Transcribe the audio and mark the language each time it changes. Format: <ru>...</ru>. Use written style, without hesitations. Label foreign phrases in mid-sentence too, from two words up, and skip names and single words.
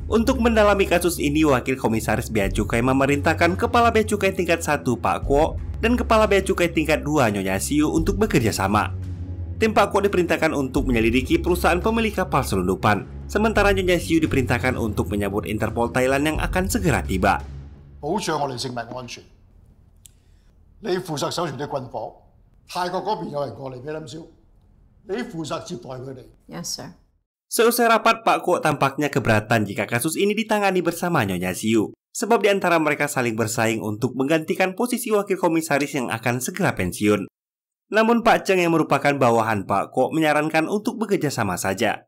<id>Untuk mendalami kasus ini, Wakil Komisaris Bea Cukai memerintahkan Kepala Bea Cukai tingkat 1 Pak Kuo dan Kepala Bea Cukai tingkat 2 Nyonya Siu untuk bekerja sama. Tim Pak Kuo diperintahkan untuk menyelidiki perusahaan pemilik kapal selundupan, sementara Nyonya Siu diperintahkan untuk menyambut Interpol Thailand yang akan segera tiba.</id> <yue>保障我哋性命安全。你負責守住啲軍火，泰國嗰邊有人過嚟俾冧燒，你負責接待佢哋。</yue> <en>Yes, sir.</en> <id>Seusai rapat, Pak Kuo tampaknya keberatan jika kasus ini ditangani bersama Nyonya Siu, sebab di antara mereka saling bersaing untuk menggantikan posisi wakil komisaris yang akan segera pensiun. Namun Pak Cheng yang merupakan bawahan Pak Kuo menyarankan untuk bekerja sama saja.</id>